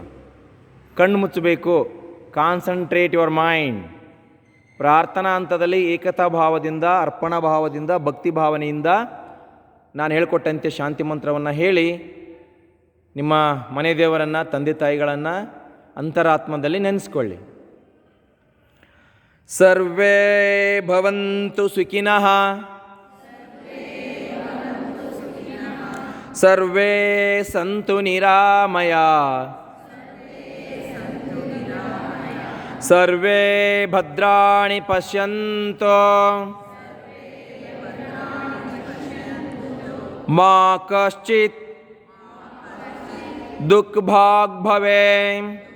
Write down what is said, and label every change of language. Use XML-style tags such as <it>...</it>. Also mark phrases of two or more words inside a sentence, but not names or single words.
<kn>ಕಣ್ಣು ಮುಚ್ಚಬೇಕು.</kn> <en>concentrate your mind.</en> <kn>ಪ್ರಾರ್ಥನಾ ಹಂತದಲ್ಲಿ ಏಕತಾ ಭಾವದಿಂದ, ಅರ್ಪಣಾ ಭಾವದಿಂದ, ಭಕ್ತಿ ಭಾವನೆಯಿಂದ ನಾನು ಹೇಳಿಕೊಟ್ಟಂತೆ ಶಾಂತಿ ಮಂತ್ರವನ್ನು ಹೇಳಿ ನಿಮ್ಮ ಮನೆ ದೇವರನ್ನು, ತಂದೆ ತಾಯಿಗಳನ್ನು ಅಂತರಾತ್ಮದಲ್ಲಿ ನೆನೆಸ್ಕೊಳ್ಳಿ.</kn> <sa>ಸರ್ವೇ ಭವಂತು ಸುಖಿನಃ, ಸರ್ವೇ ಸಂತು ನಿರಾಮಯಾ, ಸರ್ವೇ ಭದ್ರಾಣಿ ಪಶ್ಯಂತು ಮಾ ಕಶ್ಚಿತ್ ದುಃಖಭಾಗ್ ಭವೇತ್.</sa>